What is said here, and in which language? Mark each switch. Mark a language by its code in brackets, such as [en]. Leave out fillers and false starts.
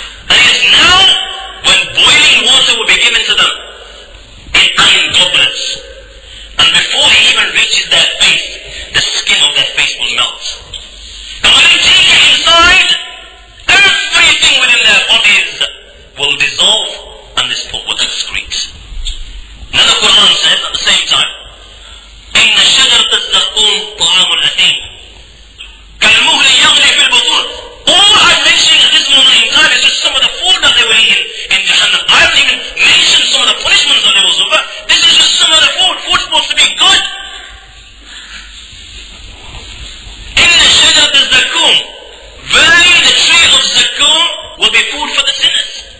[en] And it is now when boiling water will be given to them in iron goblets. And before it even reaches their face, the skin of their face will melt. And when they take it inside, everything within their bodies will dissolve and this pot will excrete. Then the Quran says at the same time, [ar] إِنَّ شَجَرَةَ الزَّقُومِ طَعَامُ الْأَثِيمِ كَالْمُهْلِ يَغْلِي فِي الْبُطُونِ. [en] All I'm mentioning at this moment in time is just some of the food that they were eating in Jahannam. I haven't even mentioned some of the punishments that they will suffer. This is just some of the food. Food's supposed to be good. [ar] إِنَّ شَجَرَةَ الزَّقُومِ, [en] verily the tree of Zakum will be food for the sinners.